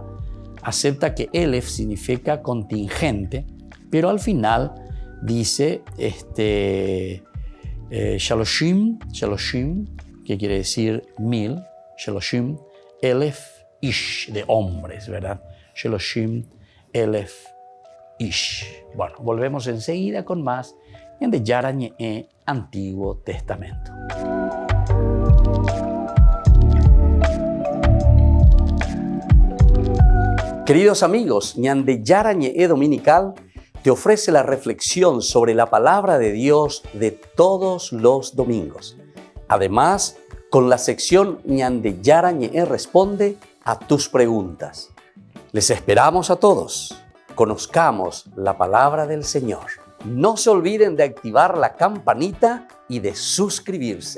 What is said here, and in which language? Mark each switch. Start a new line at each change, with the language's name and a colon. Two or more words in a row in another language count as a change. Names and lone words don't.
Spanish: Acepta que elef significa contingente, pero al final dice shaloshim, que quiere decir 1.000,
Hebrew: שלושים, אלף איש,
Spanish: de hombres, ¿verdad?
Hebrew: שלושים, אלף איש.
Spanish: Bueno, volvemos enseguida con más en de Yara Ñe'e, Antiguo Testamento. Queridos amigos, Ñande Yara Ñe'e Dominical te ofrece la reflexión sobre la palabra de Dios de todos los domingos. Además, con la sección Ñande Yara Ñe'e responde a tus preguntas. Les esperamos a todos. Conozcamos la palabra del Señor. No se olviden de activar la campanita y de suscribirse.